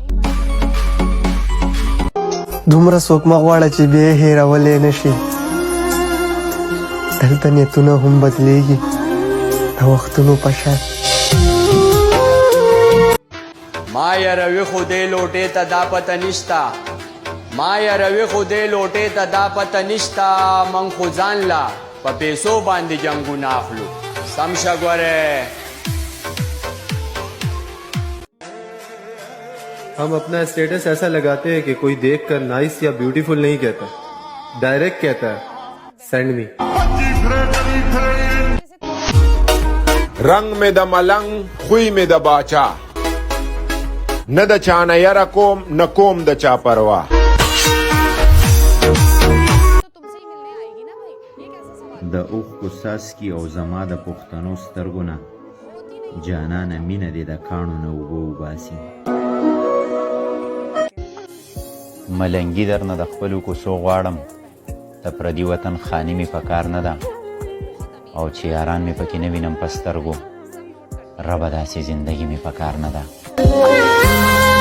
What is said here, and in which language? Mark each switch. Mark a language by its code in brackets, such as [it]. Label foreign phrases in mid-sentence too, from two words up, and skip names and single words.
[ps] دومره څوک مه غواړه چې بیا یې هېرولی نه شي دلته نیتونه هم بدلیږي د وختونو په شان ما یروي خو دې لوټې ته دا پته نشته ما یروي خو دې لوټې ته دا پته نشته من خو ځان لا په پیسو باندې جنګونه اخلو سم شه ګورې [hi] हम अपना स्टेटस ऐसा लगाते हैं कि कोई देखकर नाइस या ब्यूटीफुल नहीं कहता डायरेक्ट कहता है [en] send me [ps] رنگ مې د ملنګ خوی مې د باچا نه د چا نه یره کوم نه کوم د چا پروا د اوښکو څاڅکي او زما د پښتنو سترګو نه جانانه مینه دې د کاڼو نه اوبه وباسي ملنګي درنه د خپلو کوڅو غواړم د پردي وطن خاني مې په کار نه ده او چې یاران مې پکې نه وینم په سترګو ربه داسې زندګي مې په کار نه ده